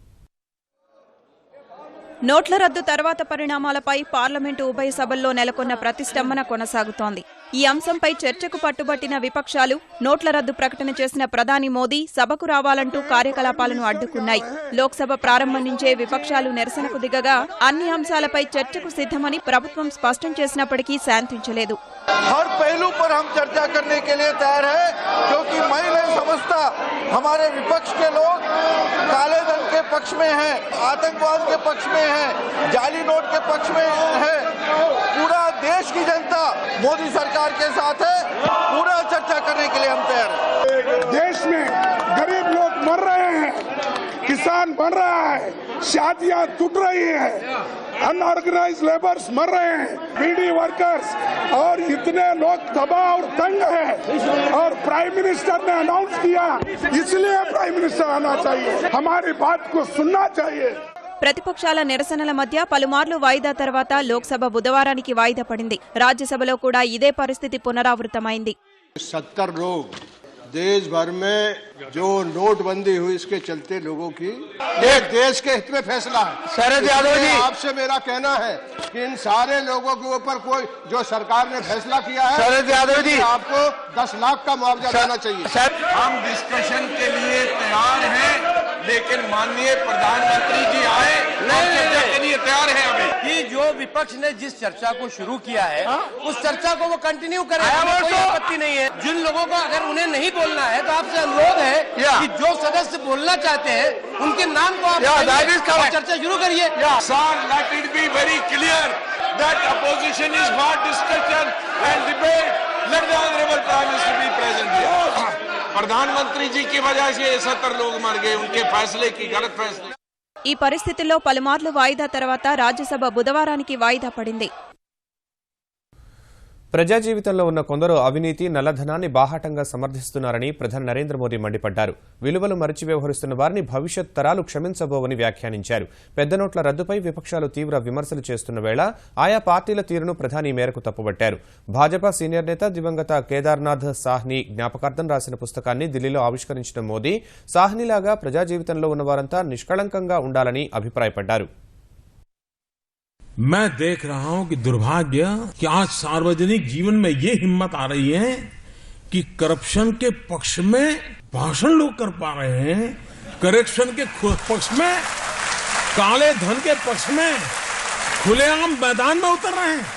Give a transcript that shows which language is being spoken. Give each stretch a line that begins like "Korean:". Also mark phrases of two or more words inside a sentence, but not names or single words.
Telugu: నోట్ల రద్దు తర్వాత పరిణామాలపై పార్లమెంటు ఉభయ సభల్లో నెలకొన్న ప్రతిష్టంభన కొనసాగుతోంది. ఈ అంశంపై చర్చకు పట్టుబట్టిన విపక్షాలు నోట్ల రద్దు ప్రకటన చేసిన ప్రధాని మోదీ సభకు రావాలంటూ కార్యకలాపాలను అడ్డుకున్నాయి. లోక్సభ ప్రారంభం నుంచే విపక్షాలు నిరసనకు దిగగా అన్ని అంశాలపై చర్చకు సిద్ధమని ప్రభుత్వం స్పష్టం చేసినప్పటికీ శాంతించలేదు.
Hindi: हर पहलू पर हम चर्चा करने के लिए तैयार है, क्योंकि मैं नहीं समझता हमारे विपक्ष के लोग काले धन के पक्ष में हैं, आतंकवाद के पक्ष में हैं, जाली नोट के पक्ष में है। पूरा देश की जनता मोदी सरकार के साथ है। पूरा चर्चा करने के लिए हम तैयार हैं। देश में गरीब लोग मर रहे हैं, किसान मर रहा है, शादियां टूट रही है,
English: unorganised labours
Hindi: मर रहे हैं, बीडी वर्कर्स, और इतने लोग तबाह और तंग हैं। और
English: Prime Minister
Hindi: ने अनाउंस किया, इसलिए
English: Prime Minister
Hindi: आना चाहिए, हमारी बात को सुनना चाहिए।
Telugu: ప్రతిపక్షాల నిరసనల మధ్య పలుమార్లు వాయిదా తర్వాత లోక్సభ బుధవారానికి వాయిదా పడింది. రాజ్యసభలో కూడా ఇదే పరిస్థితి పునరావృతమైంది.
Hindi: 70 लोग देश भर में जो नोटबंदी हुई इसके चलते लोगों की एक देश के हित में फैसला है। शरद यादव जी, आपसे मेरा कहना है कि इन सारे लोगों के ऊपर कोई जो सरकार ने फैसला किया है, शरद यादव जी, आपको 10 लाख का मुआवजा देना चाहिए। हम डिस्कशन के लिए तैयार हैं, लेकिन माननीय प्रधानमंत्री जी आए, चर्चा के लिए तैयार हैं अभी। कि जो विपक्ष ने जिस चर्चा को शुरू किया है उस चर्चा को वो कंटिन्यू करें, कोई आपत्ति नहीं है। जिन लोगों को अगर उन्हें नहीं बोलना है तो आपसे अनुरोध है कि जो सदस्य बोलना चाहते हैं उनके नाम को आप चर्चा शुरू करिए।
English: Sir, let it be very clear that opposition is not discussion and debate. Let the honorable Prime Minister be present here.
Hindi: प्रधानमंत्री जी की वजह से 70 लोग मर गए, उनके फैसले की गलत फैसले।
Telugu: ఈ పరిస్థితుల్లో పలుమార్లు వాయిదా తర్వాత రాజ్యసభ బుధవారానికి వాయిదా పడింది. ప్రజా జీవితంలో ఉన్న కొందరు అవినీతి నల్లధనాన్ని బాహాటంగా సమర్థిస్తున్నారని ప్రధాని నరేంద్ర మోదీ మండిపడ్డారు. విలువలు మరిచి వ్యవహరిస్తున్న వారిని భవిష్యత్ తరాలు క్షమించబోవని వ్యాఖ్యానించారు. పెద్ద నోట్ల రద్దుపై విపక్షాలు తీవ్ర విమర్శలు చేస్తున్న వేళ ఆయా పార్టీల తీరును ప్రధాని మేరకు తప్పుబట్టారు. భాజపా సీనియర్ నేత దివంగత కేదార్నాథ్ సాహ్ని జ్ఞాపకార్థం రాసిన పుస్తకాన్ని ఢిల్లీలో ఆవిష్కరించిన మోదీ సాహ్నిలాగా ప్రజా జీవితంలో ఉన్న వారంతా నిష్కళంకంగా ఉండాలని అభిప్రాయపడ్డారు.
Hindi: मैं देख रहा हूं कि दुर्भाग्य कि आज सार्वजनिक जीवन में ये हिम्मत आ रही है कि करप्शन के पक्ष में भाषण लोग कर पा रहे हैं, करप्शन के पक्ष में, काले धन के पक्ष में खुलेआम मैदान में उतर रहे हैं।